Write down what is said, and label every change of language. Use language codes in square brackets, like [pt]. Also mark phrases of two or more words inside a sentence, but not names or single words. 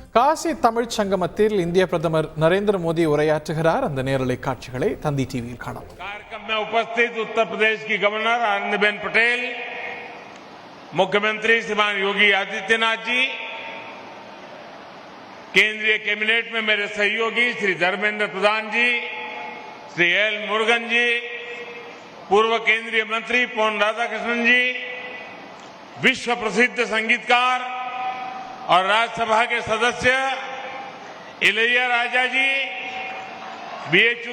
[ta] காசி தமிழ் சங்கமத்தில் இந்திய பிரதமர் நரேந்திர மோदी உரையாற்றுகிறார். அந்த நேரலை காட்சிகளை தந்தி டிவியில் காணலாம். [hi] कार्यक्रम में उपस्थित उत्तर प्रदेश की गवर्नर आनंदीबेन पटेल, मुख्यमंत्री श्रीमान योगी आदित्यनाथ जी, केंद्रीय कैबिनेट में मेरे सहयोगी श्री धर्मेंद्र प्रधान जी, श्री एल मुरुगन जी, पूर्व केंद्रीय मंत्री पोन राधाकृष्णन जी, विश्व प्रसिद्ध संगीतकार और राज्यसभा के सदस्य इलैया राजा जी, बीएचयू